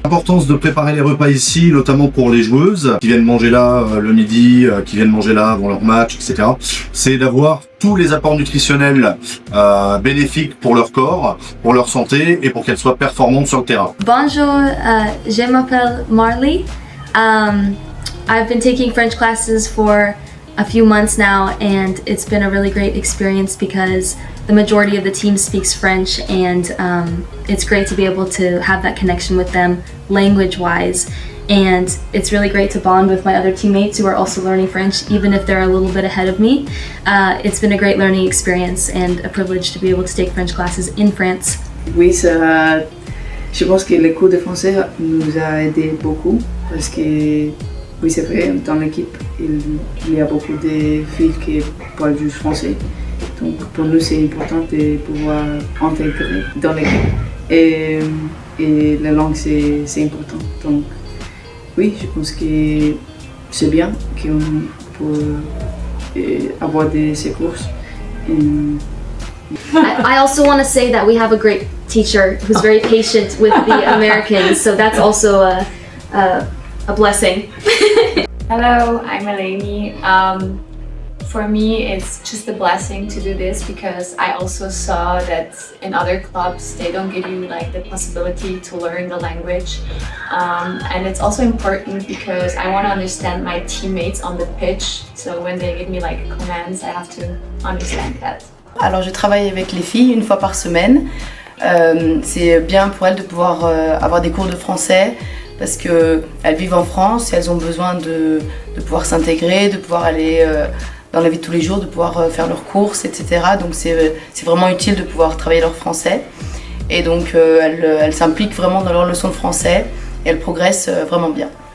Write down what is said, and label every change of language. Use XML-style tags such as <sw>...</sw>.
<fr>L'importance de préparer les repas ici, notamment pour les joueuses qui viennent manger là le midi, qui viennent manger là avant leur match, etc. C'est d'avoir tous les apports nutritionnels bénéfiques pour leur corps, pour leur santé et pour qu'elles soient performantes sur le terrain. Bonjour, je m'appelle Marley.</fr> <en>I've been taking French classes for a few months now, and it's been a really great experience because the majority of the team speaks French, and it's great to be able to have that connection with them language-wise. And it's really great to bond with my other teammates who are also learning French, even if they're a little bit ahead of me. It's been a great learning experience and a privilege to be able to take French classes in France.</en> <fr>Oui, je pense que les cours de français nous a aidé beaucoup parce que, oui, c'est vrai, dans l'équipe, il y a beaucoup de filles qui parlent juste français. Donc pour nous, c'est important de pouvoir intégrer dans l'équipe. Et la langue, c'est important. Donc, oui, je pense que c'est bien qu'on peut avoir ces courses.</fr> <en>I also want to say that we have a great teacher who's very patient with the Americans, so that's also a blessing. Hello, I'm Eleni. For me, it's just a blessing to do this because I also saw that in other clubs they don't give you like the possibility to learn the language, and it's also important because I want to understand my teammates on the pitch. So when they give me like commands, I have to understand that.</en> <fr>Alors je travaille avec les filles une fois par semaine. C'est bien pour elles de pouvoir avoir des cours de français parce qu'elles vivent en France et elles ont besoin de pouvoir s'intégrer, de pouvoir aller dans la vie de tous les jours, de pouvoir faire leurs courses, etc. Donc c'est vraiment utile de pouvoir travailler leur français. Et donc elles s'impliquent vraiment dans leurs leçons de français et elles progressent vraiment bien.</fr>